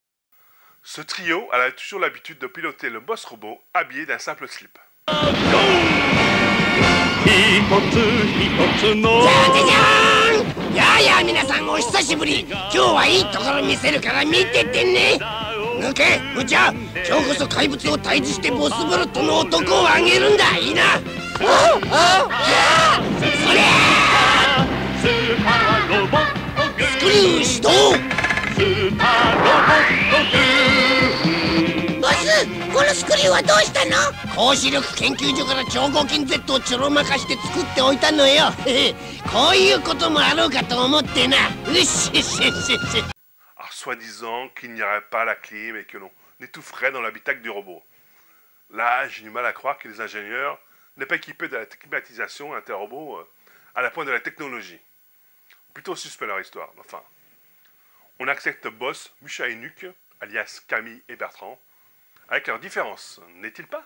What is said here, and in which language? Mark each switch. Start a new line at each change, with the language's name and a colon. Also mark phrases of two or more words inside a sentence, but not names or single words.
French: Ce trio a toujours l'habitude de piloter le boss robot habillé d'un simple slip.
Japanese: つのじゃんじゃじゃーん。やあやあ皆さんお久しぶり。今日はいいところ見せるから見ててね。抜けむちゃ、今日こそ怪物を退治してボスブロットの男をあげるんだ。いいな。それスーパーロボットスクリュー始動。スーパーロボットボス、このスクリューはどうしたの？高視力研究所から超合金 Z をちょろまかして作っておいたのよ。こういうこともあろうかと思ってな。うっしっしっしっし。
French: Alors, soi-disant qu'il n'y aurait pas la clim et que l'on étoufferait dans l'habitacle du robot. Là, j'ai du mal à croire que les ingénieurs n'aient pas équipé de la climatisation un tel robot à la pointe de la technologie. Plutôt suspect leur histoire. Enfin, on accepte Boss, Musha et Nuke, alias Camille et Bertrand, avec leurs différences, n'est-il pas?